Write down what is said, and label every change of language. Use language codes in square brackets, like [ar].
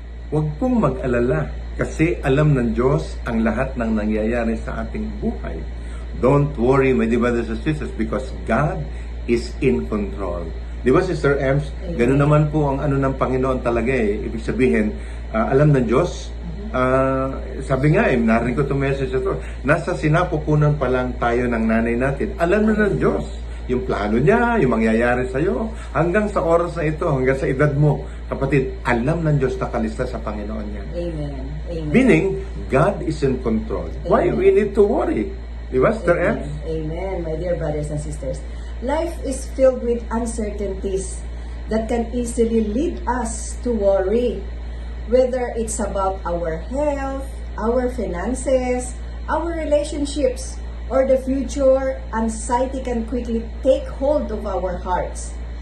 [tl] Huwag pong mag-alala kasi alam ng Diyos ang lahat ng nangyayari sa ating buhay. [en] Don't worry, my dear brothers and sisters, because God is in control. [tl] Di ba, Sister Ems? Ganun naman po ang ano ng Panginoon talaga eh. Ibig sabihin, alam ng Diyos. Sabi nga narinig ko itong message ito. Nasa sinapupunan pa lang tayo ng nanay natin. Alam na ng Diyos yung plano niya, yung mangyayari sa'yo. Hanggang sa oras na ito, hanggang sa edad mo, kapatid, alam ng Diyos na kalista sa Panginoon niya. Amen. Amen. [en] Meaning, God is in control. Why we need to worry? [tl] Di ba, [en] Sister Amen. Ems? Amen, my dear brothers and sisters. Life is filled with uncertainties that can easily lead us to worry. Whether it's about our health, our finances, our relationships, or the future, anxiety can quickly take hold of our hearts.